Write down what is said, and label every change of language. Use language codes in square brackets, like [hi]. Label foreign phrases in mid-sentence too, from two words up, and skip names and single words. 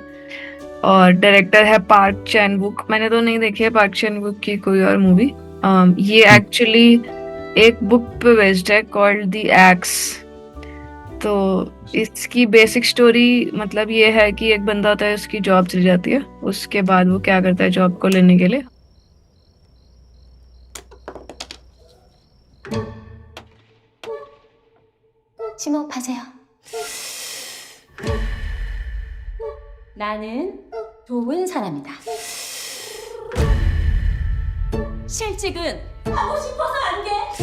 [hi] और डायरेक्टर है पार्क चैन वुक। मैंने तो नहीं देखी है पार्क चैन वुक की कोई और मूवी। ये एक्चुअली एक बुक पे बेस्ड है कॉल्ड द एक्स। तो इसकी [en] basic story [hi] मतलब ये है कि एक बंदा होता है, उसकी जॉब चली जाती है। उसके बाद वो क्या करता है जॉब को लेने के लिए। [ko] 심호흡하세요. 나는 좋은 사람이다. 실직은 하고 싶어서 안 돼.